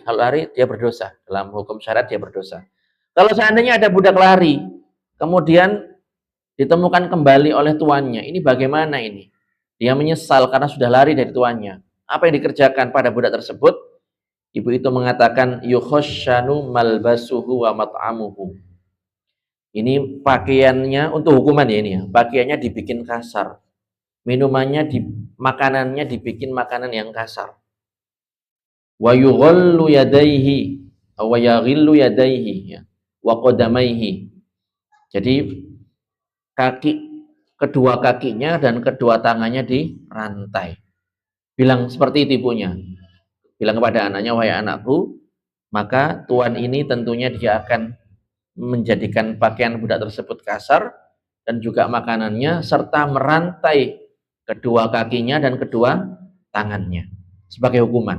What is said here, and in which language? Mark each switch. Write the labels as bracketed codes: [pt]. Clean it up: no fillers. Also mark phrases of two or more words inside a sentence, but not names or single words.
[id] Kalau lari dia berdosa. Dalam hukum syariat dia berdosa. Kalau seandainya ada budak lari, kemudian ditemukan kembali oleh tuannya, ini bagaimana ini? Dia menyesal karena sudah lari dari tuannya. Apa yang dikerjakan pada budak tersebut? Ibu itu mengatakan [ar] يخشن ملبسه ومطعمه. [id] Ini pakaiannya untuk hukuman ya ini ya. Pakaiannya dibikin kasar. Makanannya dibikin makanan yang kasar. [ar] ويغل يديه ويغل يديه ya. وقدميه. [id] Jadi kedua kakinya dan kedua tangannya dirantai. Bilang seperti itu ibunya. Bilang kepada anaknya, wahai anakku, maka tuan ini tentunya dia akan menjadikan pakaian budak tersebut kasar dan juga makanannya serta merantai kedua kakinya dan kedua tangannya sebagai hukuman.